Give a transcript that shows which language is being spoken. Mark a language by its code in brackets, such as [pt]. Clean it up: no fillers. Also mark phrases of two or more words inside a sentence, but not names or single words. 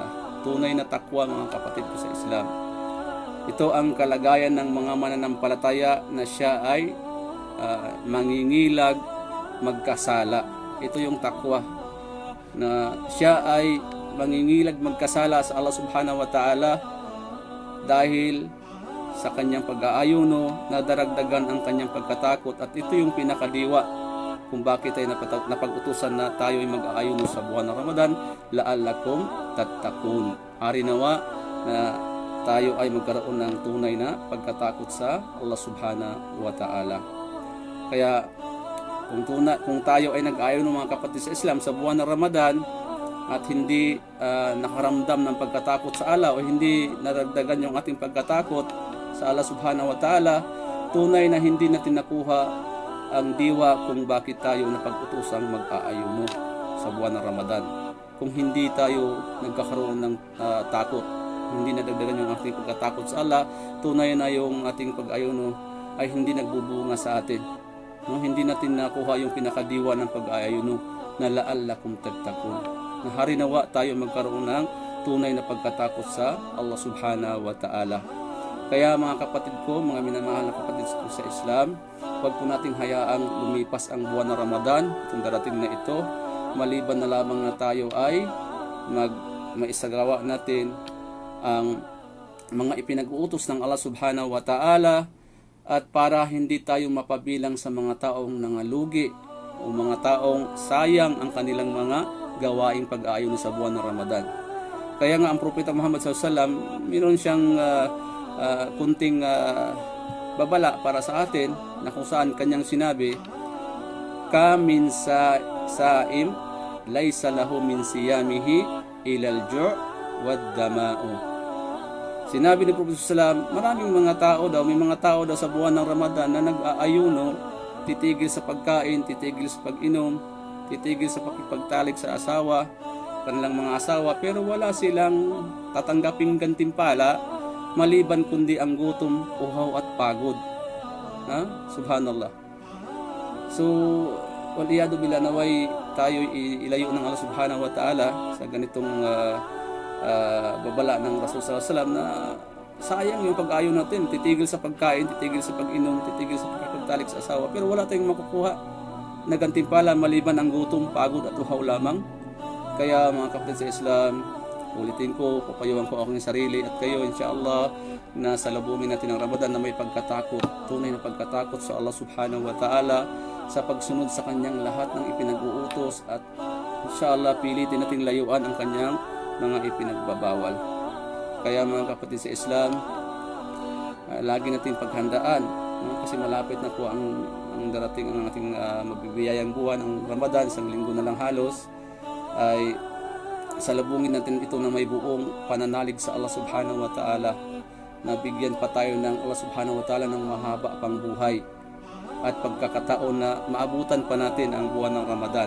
[tl] Tunay na takwa, mga kapatid ko sa Islam. Ito ang kalagayan ng mga mananampalataya na siya ay mangingilag magkasala. Ito yung takwa, na siya ay mangingilag magkasala sa Allah [ar] سبحانه وتعالى [tl] dahil sa kanyang pag-aayuno, nadaragdagan ang kanyang pagkatakot, at ito yung pinakadiwa kung bakit ay napag-utusan na tayo ay mag-aayuno sa buwan ng Ramadan, [ar] لعلكم تتقون. [tl] Hari nawa na tayo ay magkaroon ng tunay na pagkatakot sa Allah [ar] سبحانه وتعالى. [tl] Kaya kung tayo ay nag-aayuno mga kapatid sa Islam sa buwan ng Ramadan at hindi nakaramdam ng pagkatakot sa Allah o hindi naragdagan yung ating pagkatakot sa Allah [ar] سبحانه وتعالى, [tl] tunay na hindi natin nakuha ang diwa kung bakit tayo napag-utusang mag-aayuno sa buwan ng Ramadan. Kung hindi tayo nagkakaroon ng takot, hindi nadagdagan yung ating pagkatakot sa Allah, tunay na yung ating pag-aayuno ay hindi nagbubunga sa atin. No, hindi natin nakuha yung pinakadiwa ng pag-aayuno na [ar] لعلكم تتقون. [tl] Na hari nawa tayo magkaroon ng tunay na pagkatakot sa Allah [ar] سبحانه وتعالى. [tl] Kaya mga kapatid ko, mga minamahal na kapatid ko sa Islam, huwag po nating hayaang lumipas ang buwan ng Ramadan, itong darating na ito, maliban na lamang na tayo ay maisagawa natin ang mga ipinag-uutos ng Allah [ar] سبحانه وتعالى, [tl] at para hindi tayo mapabilang sa mga taong nangalugi o mga taong sayang ang kanilang mga gawaing pag-aayon sa buwan ng Ramadan. Kaya nga ang Propeta Muhammad SAW, mayroon siyang kunting babala para sa atin, na kung saan kanyang sinabi, [ar] كم من صائم ليس له من صيامه إلا الجوع والظمأ. [tl] Sinabi ni Propeta sallam, maraming mga tao daw, may mga tao daw sa buwan ng Ramadan na nag-aayuno, titigil sa pagkain, titigil sa pag-inom, titigil sa pakipagtalik sa asawa, kanilang mga asawa, pero wala silang tatanggaping gantimpala maliban kundi ang gutom, uhaw at pagod. [ar] سبحان الله. So، والعياذ بالله, [tl] naway tayo ilayo ng Allah [ar] سبحانه وتعالى [tl] sa ganitong babala ng Rasul [ar] صلى الله عليه وسلم, [tl] na sayang yung pag-ayon natin, titigil sa pagkain, titigil sa pag-inom, titigil sa pagtalik sa asawa, pero wala tayong makukuha na gantimpala maliban ang gutom, pagod at uhaw lamang. Kaya mga kapatid sa Islam, ulitin ko, papayuhan ko aking sarili at kayo, insyaAllah, na sa labungin natin ng Ramadan na may pagkatakot, tunay na pagkatakot sa Allah [ar] سبحانه وتعالى, [tl] sa pagsunod sa kanyang lahat ng ipinag-uutos, at insyaAllah pilitin natin layuan ang kanyang mga ipinagbabawal. Kaya mga kapatid sa Islam, lagi natin paghandaan, kasi malapit na po ang darating ang ating mabibiyayang buwan, ang Ramadan, isang linggo na lang halos, ay salubungin natin ito na may buong pananalig sa Allah [ar] سبحانه وتعالى, [tl] na bigyan pa tayo ng Allah [ar] سبحانه وتعالى [tl] ng mahaba pang buhay at pagkakataon na maabutan pa natin ang buwan ng Ramadan.